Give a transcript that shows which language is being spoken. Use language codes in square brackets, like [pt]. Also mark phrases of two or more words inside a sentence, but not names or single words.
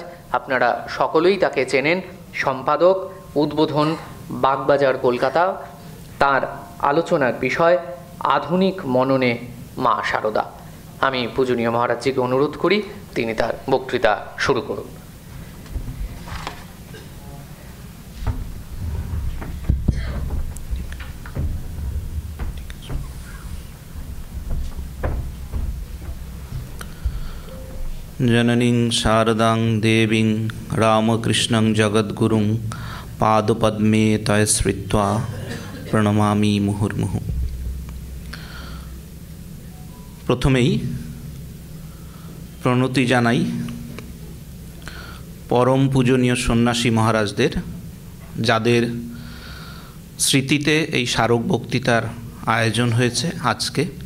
[bn] আপনারা সকলেই তাকে চেনেন, সম্পাদক, উদ্বোধন, বাগবাজার, কলকাতা। তার আলোচনার বিষয় আধুনিক মননে মা শারদা। আমি পূজনীয় মহারাজজিকে অনুরোধ করি তিনি তার বক্তৃতা শুরু করুন। [sa] जननीं शारदां देवीं रामकृष्णं जगद्गुरुं पादपद्मे तय स्मृत्वा प्रणमामि मुहुर्मुहुः। [bn] প্রথমেই প্রণতি জানাই পরম পূজনীয় সন্ন্যাসী মহারাজদের, যাদের স্মৃতিতে এই স্মারক বক্তৃতার আয়োজন হয়েছে আজকে।